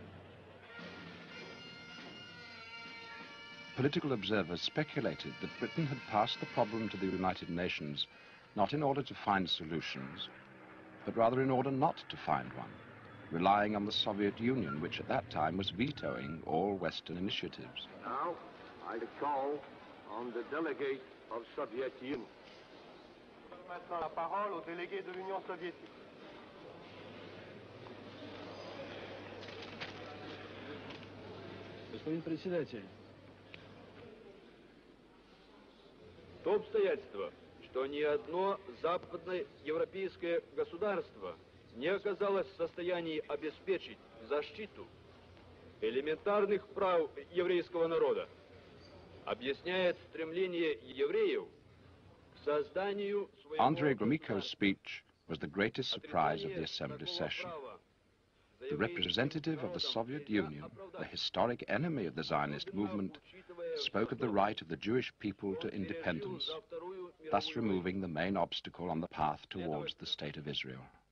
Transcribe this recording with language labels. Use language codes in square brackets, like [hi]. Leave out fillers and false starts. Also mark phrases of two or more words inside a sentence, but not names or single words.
[en] Political observers speculated that Britain had passed the problem to the United Nations not in order to find solutions, but rather in order not to find one, relying on the Soviet Union, which at that time was vetoing all Western initiatives. Now, I call on the delegate of Soviet Union. [fr] Maintenant la parole au délégué de l'Union soviétique. [ru] Господин председатель, то обстоятельство, что ни одно западноевропейское государство не оказалось в состоянии обеспечить защиту элементарных прав еврейского народа, объясняет стремление евреев к созданию своего... [en] Andrei Gromyko's speech was the greatest surprise of the Assembly session. The representative of the Soviet Union, the historic enemy of the Zionist movement, spoke of the right of the Jewish people to independence, thus removing the main obstacle on the path towards the State of Israel.